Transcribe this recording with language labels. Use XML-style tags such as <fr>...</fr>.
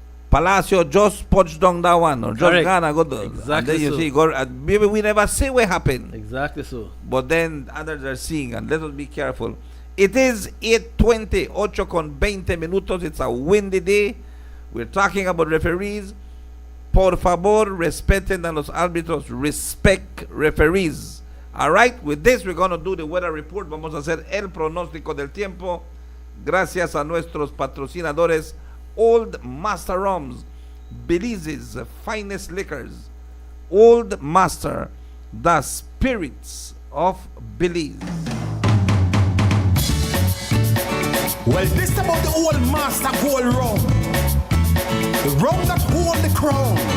<en>Palacio just punched down that one, or just gonna go down. Exactly. And then you see, maybe we never say what happened. Exactly so. But then others are seeing, and let us be careful. It is 8:20, 8:20 minutos. It's a windy day. We're talking about referees.</en> <es>Por favor, respeten a los árbitros.</es> <en>Respect referees. All right, with this we're going to do the weather report.</en> <es>Vamos a hacer el pronóstico del tiempo. Gracias a nuestros patrocinadores.</es> <en>Old Master Rums, Belize's finest liquors. Old Master, the spirits of Belize. Well, this about the Old Master Gold Rum. The rum that hold the crown.</en>